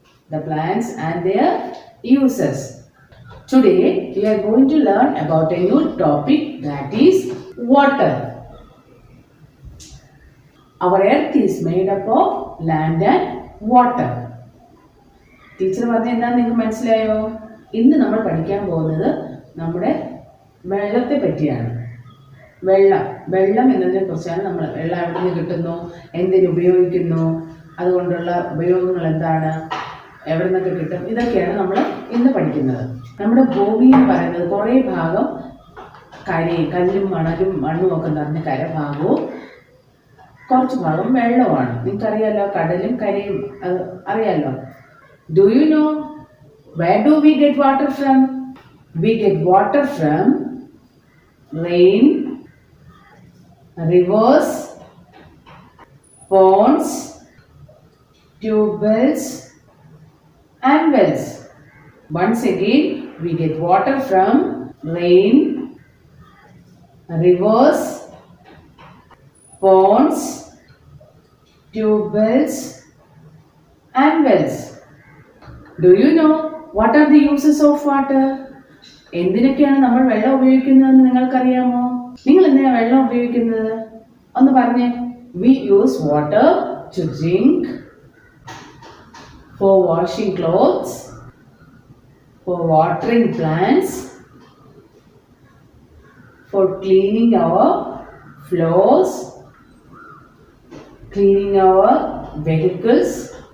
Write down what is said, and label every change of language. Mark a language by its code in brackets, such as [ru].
[en] The plants and their uses. Today we are going to learn about a new topic, that is water. Our earth is made up of land and water. [ml] Teacher പറഞ്ഞ എന്താണെന്ന് നിങ്ങൾക്ക് മനസ്സിലായോ? ഇന്ന് നമ്മൾ പഠിക്കാൻ പോകുന്നത് നമ്മുടെ വെള്ളത്തെ പറ്റിയാണ്. വെള്ളം എന്നതിനെ കുറിച്ചാണ്. നമ്മൾ വെള്ളം എവിടെ നിന്ന് കിട്ടുന്നു, എന്തിനു ഉപയോഗിക്കുന്നു, അതുകൊണ്ടുള്ള ഉപയോഗങ്ങൾ എന്താണ്, എവിടെ നിന്നൊക്കെ കിട്ടും, ഇതൊക്കെയാണ് നമ്മൾ ഇന്ന് പഠിക്കുന്നത്. നമ്മുടെ ഭൂമി എന്ന് പറയുന്നത് കുറേ ഭാഗം കല്ലും മണ്ണും ഒക്കെ നിറഞ്ഞ കരഭാഗവും കുറച്ച് ഭാഗം വെള്ളമാണ്. നിങ്ങൾക്കറിയാലോ, കടലും കരയും അത് അറിയാലോ. [en] Do you know where do we get water from? We get water from rain, rivers, ponds, tube wells and wells. Once again, we get water from rain, rivers, ponds, tube wells and wells. Do you know what are the uses of water? [ml] എന്തിനൊക്കെയാണ് നമ്മൾ വെള്ളം ഉപയോഗിക്കുന്നതെന്ന് നിങ്ങൾക്കറിയാമോ? നിങ്ങൾ എന്തിനാണ് വെള്ളം ഉപയോഗിക്കുന്നത്? ഒന്ന് പറഞ്ഞേ. [en] We use water to drink, for washing clothes, for watering plants, for cleaning our floors, cleaning our vehicles.